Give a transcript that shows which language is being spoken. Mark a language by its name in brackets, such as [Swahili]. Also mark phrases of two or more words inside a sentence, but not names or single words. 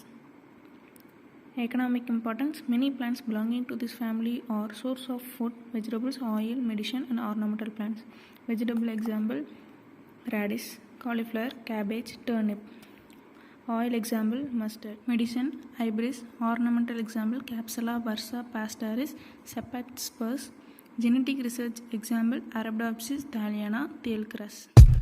[English] Economic importance. Many plants belonging to this family are source of food, vegetables, oil, medicine and ornamental plants. Vegetable example, radish, cauliflower, cabbage, turnip. Oil example, mustard. Medicine, ibis. Ornamental example, Capsula bursa pastoris, Cephalosporus. Genetic research example, Arabidopsis thaliana, tailcrus.